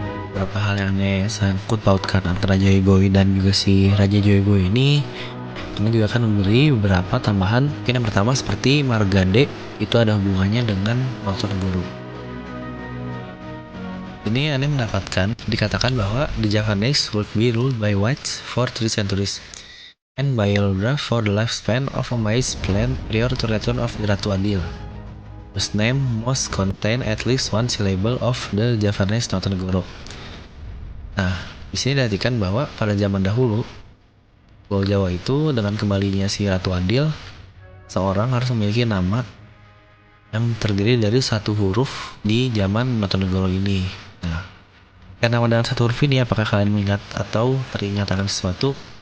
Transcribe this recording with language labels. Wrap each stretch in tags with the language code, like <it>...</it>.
<id>Beberapa hal yang aneh sangkut pautkan antara Joy Boy dan juga si Raja Joy Boy ini juga akan memberi beberapa tambahan. Mungkin yang pertama seperti Margade itu ada hubungannya dengan Notonegoro. Ini aneh dikatakan bahwa</id> <en>the Japanese would be ruled by whites for 3 centuries and by Eldra for the lifespan of a maize plant prior to return of the Ratu Adil, whose name must contain at least one syllable of the Javanese Notonegoro.</en> <id>Nah, di sini diartikan bahwa pada zaman dahulu Pulau Jawa itu dengan kembalinya si Ratu Adil, seorang harus memiliki nama yang terdiri dari satu huruf di zaman Notonegoro ini. Nah, karena dengan satu huruf ini, apakah kalian mengingat atau teringat akan sesuatu?</id>